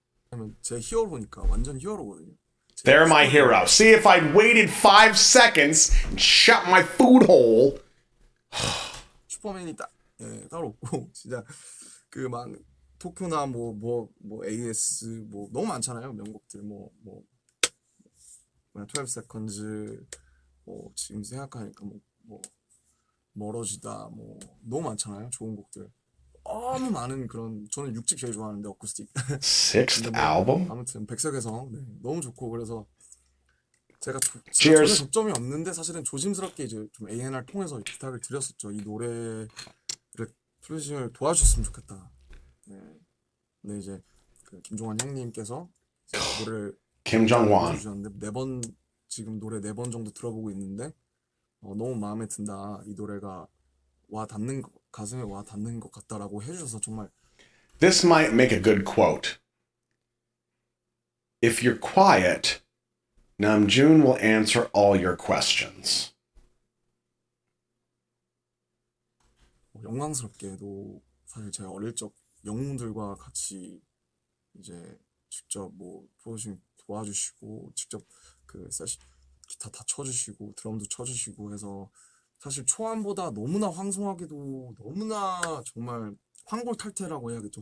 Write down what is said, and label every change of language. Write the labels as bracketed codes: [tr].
[ko] 그러면 제 히어로니까 완전 히어로거든요. [en] They're my hero. See, if I'd waited 5 seconds and shut my food hole. [ko] 슈퍼맨이 따로 없고 진짜 그 막 토쿄나 뭐 AS 뭐 너무 많잖아요. 명곡들 뭐 12 seconds 뭐 지금 생각하니까 뭐 멀어지다 뭐 너무 많잖아요. 좋은 곡들. 너무 많은 그런 저는 6집 제일 좋아하는데 어쿠스틱. [en] Sixth [ko] 근데 뭐 [en] album? [ko] 아무튼 백석에서 네, 너무 좋고 그래서 제가 전혀 [en] Cheers. [ko] 접점이 없는데 사실은 조심스럽게 이제 좀 A&R 통해서 부탁을 드렸었죠. 이 노래를 프로듀싱을 도와주셨으면 좋겠다. 네. 근데 이제 그 김종환 형님께서 이제 노래를 [en] Kim Jong-wan. [ko] 주셨는데 지금 노래 4번 정도 들어보고 있는데 너무 마음에 든다. 이 노래가 가슴에 와 닿는 것 같다라고 해주셔서 정말 [en] This might make a good quote. If you're quiet, Namjoon will answer all your questions. [ko] 영광스럽게도 사실 제가 어릴 적 영웅들과 같이 이제 직접 뭐 프로듀싱 도와주시고 직접 그 기타 다 쳐주시고 드럼도 쳐주시고 해서 사실 초안보다 너무나 황송하게도 너무나 정말 황골탈태라고 해야겠죠.